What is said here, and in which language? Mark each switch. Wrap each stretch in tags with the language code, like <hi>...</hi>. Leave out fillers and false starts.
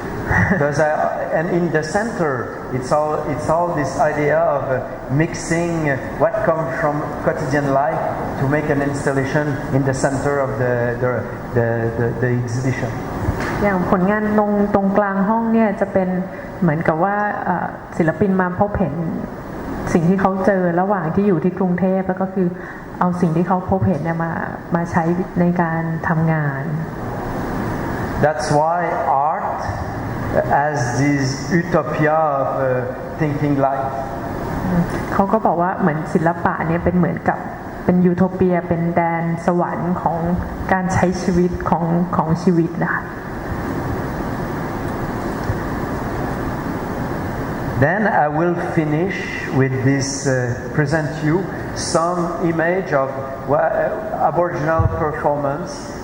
<en>Because and in the center, it's all this idea of mixing what comes from quotidian life to make an installation in the center of the exhibition.</en> <th>อย่างผลงานตรงกลางห้องเนี่ยจะเป็นเหมือนกับว่าศิลปินมาพบเห็นสิ่งที่เขาเจอระหว่างที่อยู่ที่กรุงเทพแล้วก็คือเอาสิ่งที่เขาพบเห็นเนี่ยมาใช้ในการทำงาน</th> <en>That's why art has this utopia of thinking life.</en> <th>เขาก็บอกว่าเหมือนศิลปะเนี่ยเป็นเหมือนกับเป็นยูโทเปียเป็นแดนสวรรค์ของการใช้ชีวิตของชีวิตนะคะ</th> <en>Then I will finish with this, present you some image of Aboriginal performance.</en>